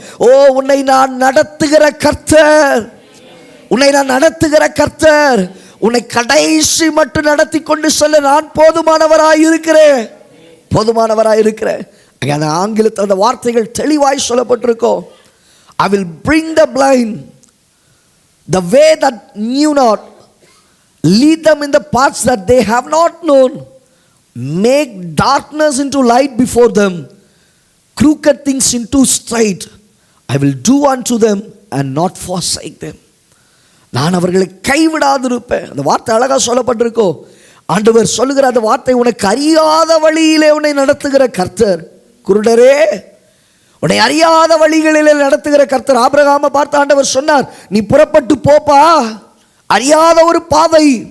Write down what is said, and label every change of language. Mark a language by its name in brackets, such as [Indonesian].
[Tamil] ஓ, உன்னை நான் நடத்துகிற கர்த்தர், உன்னை நான் நடத்துகிற கர்த்தர், உன்னை கடைசி மட்டும் நடத்தி கொண்டு சொல்ல நான் போதுமானவராய் இருக்கிறேன், போதுமானவராய் இருக்கிறேன். அந்த ஆங்கிலத்தில் அந்த வார்த்தைகள் தெளிவாய் சொல்லப்பட்டிருக்கோம். [English] I will bring the blind the way that knew not, lead them in the paths that they have not known, make darkness into light before them, crooked things into straight. I will do unto them and not forsake them. [Tamil] நான் அவர்களை கைவிடாதிருப்பேன். அந்த வார்த்தை அழகா சொல்லப்பட்டிருக்கோ. ஆண்டவர் சொல்லுகிற அந்த வார்த்தை, உனக்கு அறியாத வழியிலே உன்னை நடத்துகிற கர்த்தர், குருடரே உன்னை அறியாத வழிகளிலே நடத்துகிற கர்த்தர். ஆபிரகாமை பார்த்து ஆண்டவர் சொன்னார், நீ புறப்பட்டு போப்பா, அறியாத ஒரு பாதை,